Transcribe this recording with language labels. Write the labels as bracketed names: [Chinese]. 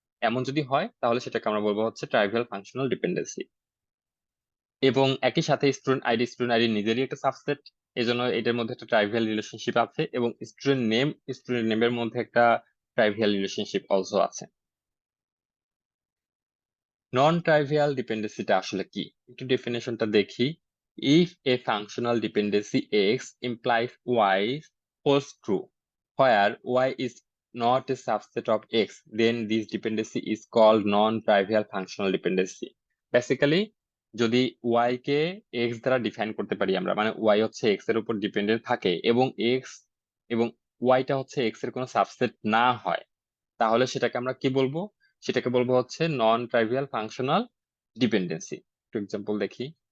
[Bangla] এমন যদি হয় তাহলে সেটাকে আমরা বলবো হচ্ছে ট্রাইভিয়াল ফাংশনাল ডিপেন্ডেন্সি। এবং একই সাথে স্টুডেন্ট আইডি নিজেরই একটা সাবসেট, এজন্য এটার মধ্যে একটা ট্রাইভিয়াল রিলেশনশিপ আছে, এবং স্টুডেন্ট নেমের মধ্যে একটা ট্রাইভিয়াল রিলেশনশিপ অলসো আছে। নন ট্রাইভিয়াল ডিপেন্ডেন্সিটা আসলে কি, একটু ডেফিনেশনটা দেখি। [English] If a functional dependency X implies Y holds true, where y is not a subset of x, then this dependency is called non-trivial functional dependency. [Bangla] Basically, যদি y কে x দ্বারা define করতে পারি আমরা, মানে y হচ্ছে x এর উপর dependent থাকে এবং x এবং y টা হচ্ছে x এর কোনো সাবসেট না হয়, তাহলে সেটাকে আমরা কি বলবো? সেটাকে বলবো হচ্ছে নন ট্রাইভিয়াল ফাংশনাল ডিপেন্ডেন্সি। একটু এক্সাম্পল দেখি।